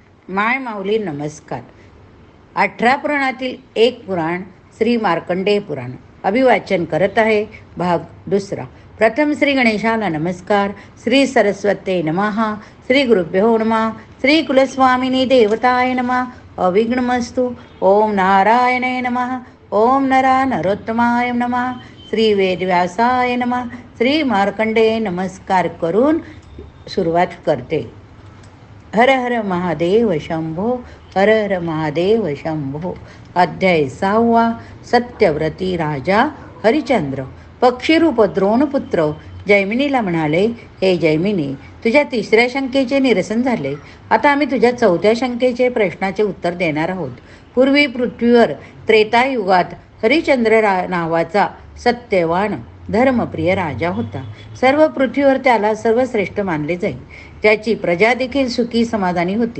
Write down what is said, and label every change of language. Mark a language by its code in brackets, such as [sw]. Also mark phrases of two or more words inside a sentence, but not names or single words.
[mr] माय माऊली नमस्कार. 18 पुराणातील एक पुराण श्री मार्कंडेय पुराण अभिवाचन करत आहे. भाग दुसरा. प्रथम श्री गणेशाला नमस्कार. [sa] श्री सरस्वते नमः. श्री गुरुभ्यो नमः. श्री कुलस्वामिनी देवताय नमः. अविघ्नमस्तु. ओम नारायणाय नमः. ओम नरोत्तमाय नमः. श्री वेदव्यासाय नमः. [mr] श्री मार्कंडेय नमस्कार करून सुरुवात करते. हर हर महादेव शंभो. हर हर महादेव शंभो. अध्याय 6. सत्यव्रती राजा हरिचंद्र. पक्षीरूप द्रोणपुत्र जैमिनीला म्हणाले, हे जैमिनी, तुझ्या 3ऱ्या शंकेचे निरसन झाले. आता आम्ही तुझ्या 4थ्या शंकेचे प्रश्नाचे उत्तर देणार आहोत. पूर्वी पृथ्वीवर त्रेतायुगात हरिचंद्र नावाचा सत्यवान धर्मप्रिय राजा होता. सर्व पृथ्वीवर त्याला सर्वश्रेष्ठ मानले जाई. त्याची प्रजा देखील सुखी समाधानी होती.